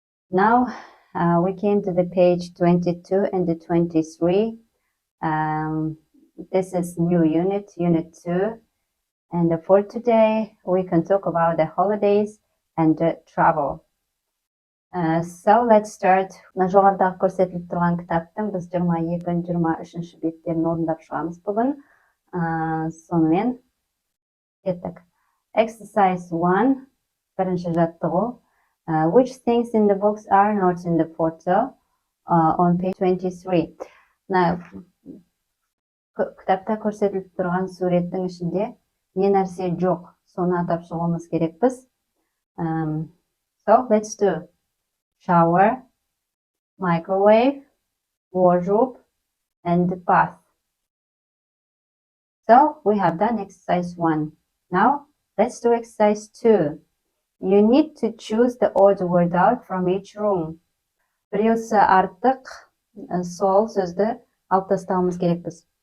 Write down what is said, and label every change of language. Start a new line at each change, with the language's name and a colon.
English: Now we came to the page 22 and the 23. This is new unit, unit 2. And for today, we can talk about the holidays and travel. So let's start.
Kazakh: Жоғарыдағы көрсетіліп тұрған кітаптың біз 22-23 беттерін орындап шығамыз бүгін. Сонымен кеттік.
English: Exercise 1,
Kazakh: бірінші жаттығу.
English: Which things in the books are not in the photo on page 23?
Kazakh: Кітапта көрсетіліп тұрған суреттің ішінде не нәрсе жоқ, соны атап шығуымыз керекпіз.
English: So let's do shower, microwave, wardrobe, and bath. So we have done exercise 1. Now let's do exercise 2. You need to choose the odd word out from each room.
Kazakh: Біреусі артық, сол сөзді алып тастауымыз керекпіз.